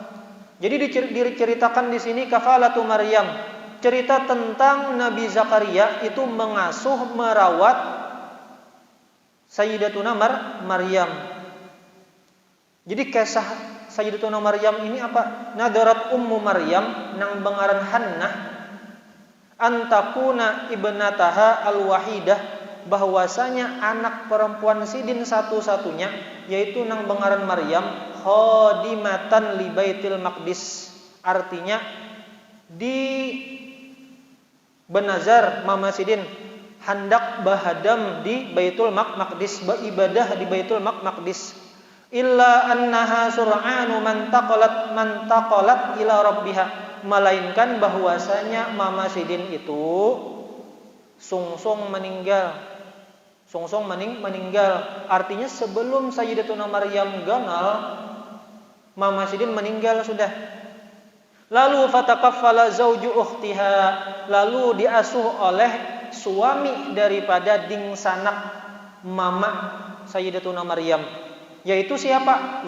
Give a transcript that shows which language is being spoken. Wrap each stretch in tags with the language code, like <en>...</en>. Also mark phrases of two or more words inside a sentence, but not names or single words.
<bjn>Jadi diceritakan di sini kafalatu Maryam, cerita tentang Nabi Zakaria itu mengasuh merawat Sayyidatuna Maryam. Jadi kisah Sayyidatuna Maryam ini apa?</bjn> <ar>Nadarat ummu Maryam</ar> <bjn>nang bengaran Hannah</bjn> <ar>antakuna ibnataha al-wahidah,</ar> <bjn>bahwasanya anak perempuan sidin satu-satunya yaitu nang bengaran Maryam</bjn> <ar>khadimatan li Baitil Maqdis,</ar> <bjn>artinya di benazar Mama Sidin hendak bahadam di Baitul Maqdis, beribadah di Baitul Maqdis.</bjn> <ar>Illa annaha sur'anu man taqalat ila rabbiha,</ar> <bjn>melainkan bahwasanya Mama Sidin itu sungsung meninggal. Artinya sebelum Sayyidatuna Maryam ganal, Mama Sidin meninggal sudah. Lalu</bjn> <ar>fatakaffala zauju ukhtiha,</ar> <bjn>lalu diasuh oleh suami daripada dingsanak mama Sayyidatuna Maryam, yaitu siapa?</bjn>